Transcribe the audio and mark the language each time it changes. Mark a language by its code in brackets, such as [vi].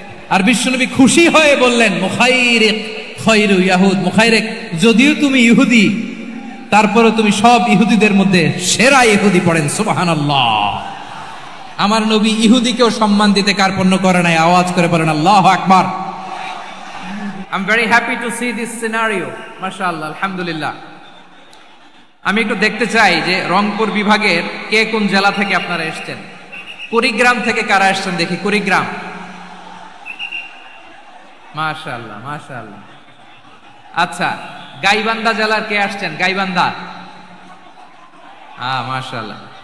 [bn] আর বিশ্বনবী খুশি হয়ে বললেন, [ar] মুখাইরিক খায়রু ইয়াহুদ, [bn] মুখাইরিক যদিও তুমি ইহুদি, তারপরে তুমি সব ইহুদিদের মধ্যে সেরা ইহুদি। পড়েন সুবহানাল্লাহ। আমার নবী ইহুদিকেও সম্মান দিতে কার্পণ্য করে নাই। আওয়াজ করে বলেন আল্লাহু আকবার। [en] I'm very happy to see this scenario. [bn] মাশাআল্লাহ, আলহামদুলিল্লাহ। আমি একটু দেখতে চাই যে রংপুর বিভাগের কে কোন জেলা থেকে আপনারা এসেছেন। কুড়িগ্রাম থেকে কারা এসেছেন দেখি? কুড়িগ্রাম, মাশাআল্লাহ মাশাআল্লাহ। আচ্ছা, গাইবান্ধা জেলার কে আসছেন? গাইবান্ধা, মাশাআল্লাহ।